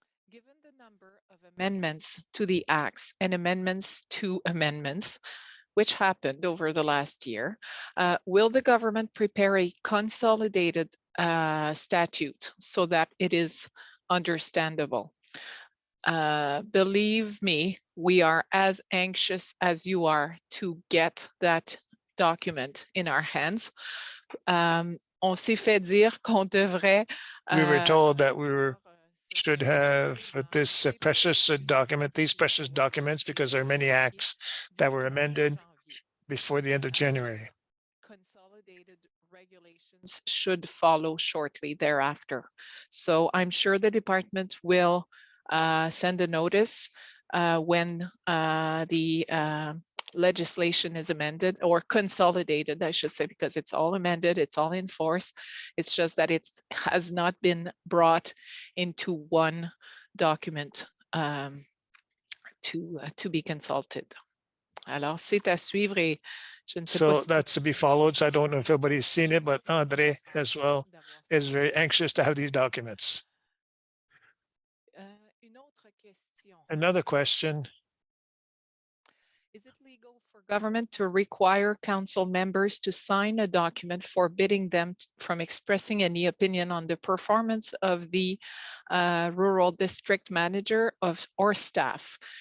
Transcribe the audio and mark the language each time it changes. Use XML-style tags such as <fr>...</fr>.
<en>Given the number of amendments to the acts and amendments to amendments, which happened over the last year, will the government prepare a consolidated statute so that it is understandable? Believe me, we are as anxious as you are to get that document in our hands.</en> <fr>On s'est fait dire qu'on devrait.</fr> <en>We were told that we should have this precious document, these precious documents, because there are many acts that were amended before the end of January. Consolidated regulations should follow shortly thereafter. So I'm sure the department will send a notice when the legislation is amended or consolidated, I should say, because it's all amended, it's all in force. It's just that it has not been brought into one document to be consulted.</en> <fr>Alors, c'est à suivre et je ne sais pas</fr> <en>So that's to be followed. So I don't know if everybody's seen it, but André as well is very anxious to have these documents.</en> <fr>Une autre question.</fr> <en>Another question. Is it legal for government to require council members to sign a document forbidding them from expressing any opinion on the performance of the rural district manager or staff?</en>